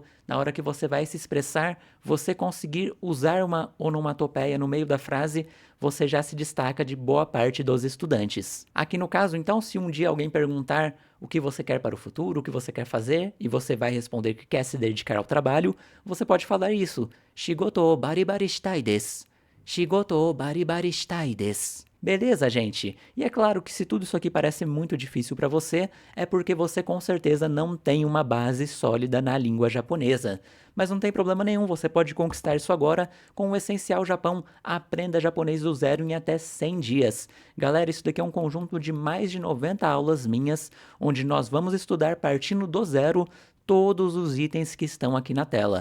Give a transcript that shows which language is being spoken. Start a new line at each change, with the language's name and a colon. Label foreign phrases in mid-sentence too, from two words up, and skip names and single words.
Portuguese: Na hora que você vai se expressar, você conseguir usar uma onomatopeia no meio da frase, você já se destaca de boa parte dos estudantes. Aqui no caso, então, se um dia alguém perguntar o que você quer para o futuro, o que você quer fazer, e você vai responder que quer se dedicar ao trabalho, você pode falar isso.
Japanese: 仕事をバリバリしたいです。仕事をバリバリしたいです.
Portuguese: Beleza, gente? E é claro que se tudo isso aqui parece muito difícil para você, é porque você com certeza não tem uma base sólida na língua japonesa. Mas não tem problema nenhum, você pode conquistar isso agora com o Essencial Japão. Aprenda japonês do zero em até 100 dias. Galera, isso daqui é um conjunto de mais de 90 aulas minhas, onde nós vamos estudar partindo do zero todos os itens que estão aqui na tela.